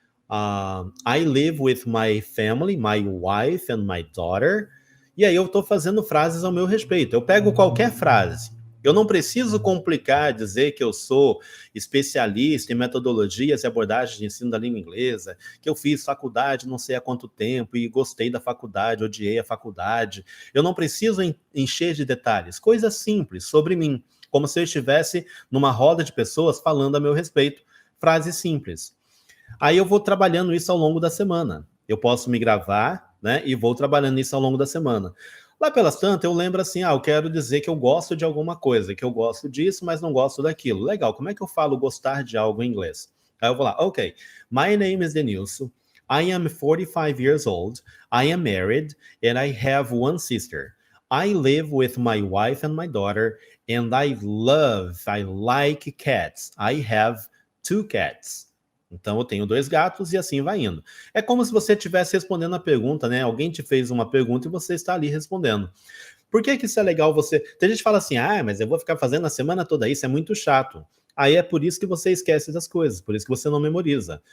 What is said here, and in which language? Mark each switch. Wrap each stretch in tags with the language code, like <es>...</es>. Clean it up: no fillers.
<en>I live with my family, my wife and my daughter.</en> <pt>E aí eu estou fazendo frases ao meu respeito. Eu pego qualquer frase. Eu não preciso complicar, dizer que eu sou especialista em metodologias e abordagens de ensino da língua inglesa, que eu fiz faculdade não sei há quanto tempo e gostei da faculdade, odiei a faculdade. Eu não preciso encher de detalhes. Coisas simples sobre mim, como se eu estivesse numa roda de pessoas falando a meu respeito. Frases simples. Aí eu vou trabalhando isso ao longo da semana. Eu posso me gravar, né? E vou trabalhando isso ao longo da semana. Lá pelas tantas, eu lembro assim, eu quero dizer que eu gosto de alguma coisa, que eu gosto disso, mas não gosto daquilo. Legal, como é que eu falo gostar de algo em inglês? Aí eu vou lá, ok.</pt> <en>My name is Denilson. I am 45 years old. I am married and I have one sister. I live with my wife and my daughter and I like cats. I have two cats.</en> <pt>Então eu tenho 2 gatos e assim vai indo. É como se você estivesse respondendo a pergunta, né? Alguém te fez uma pergunta e você está ali respondendo. Por que que isso é legal você... Tem gente que fala assim, mas eu vou ficar fazendo a semana toda isso, é muito chato. Aí é por isso que você esquece das coisas, por isso que você não memoriza.</pt>